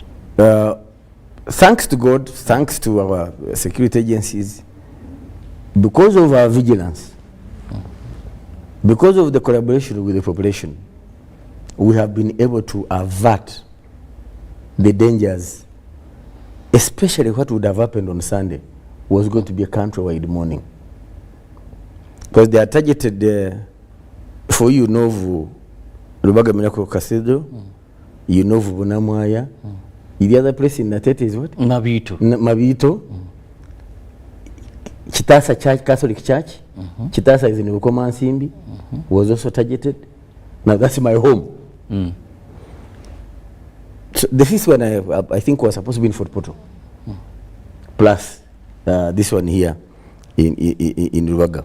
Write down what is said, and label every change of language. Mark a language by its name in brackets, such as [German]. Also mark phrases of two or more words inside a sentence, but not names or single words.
[English] Thanks to God, thanks to our security agencies, because of our vigilance, because of the collaboration with the population, we have been able to avert the dangers, especially what would have happened on Sunday was going to be a countrywide mourning. Because they are targeted for you know Rubaga Miracle Cathedral, you know Bunamwaya. The other place in Natete is what? Mabito. Mabito. Chitasa Church, Catholic Church. Chitasa is in Ukoma Simbi, was also targeted. Now that's my home. So the first one I think was supposed to be in Fort Portal. Plus this one here in Rubaga.